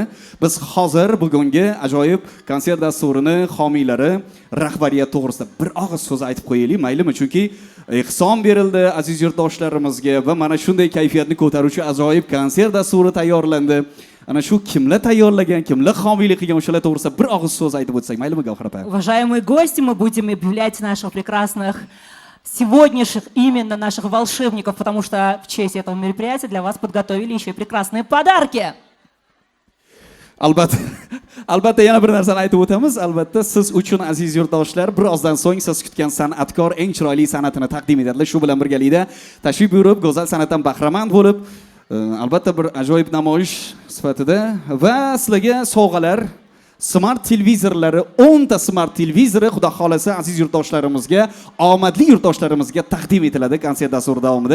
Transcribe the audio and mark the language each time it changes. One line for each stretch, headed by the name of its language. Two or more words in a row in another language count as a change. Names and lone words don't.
Uzbek: Biz hozir bugungi ajoyib konsert dasturini homiylari, rahbariyat to'g'risida bir og'iz so'z aytib qo'yaylik, maylimi? Chunki ehson berildi aziz yurtdoshlarimizga va mana shunday kayfiyatni ko'taruvchi ajoyib konsert dasturi tayyorlandi. Ana shu kimlar tayyorlagan, kimlar homiylik qilgan o'shalar to'g'risida bir og'iz so'z aytib o'tsak, maylimi Gavhar opa?
Russian: Уважаемые гости, мы будем объявлять наших прекрасных сегодняшних именно наших волшебников, потому что в честь этого мероприятия для вас подготовили еще и прекрасные подарки.
Uzbek: Albatta yana bir narsani aytib o'tamiz. Albatta siz uchun aziz yurtdoshlar birozdan so'ng siz kutgan san'atkor eng chiroyli san'atini taqdim etadi. Shu bilan birgalikda tashrif buyurib, go'zal san'atdan bahramand bo'lib, albatta bir ajoyib namoyish sifatida va sizlarga sovg'alar, smart televizorlari, 10 ta smart televizori xudo xolasa aziz yurtdoshlarimizga, omadli yurtdoshlarimizga taqdim etiladi konsert dasturi davomida.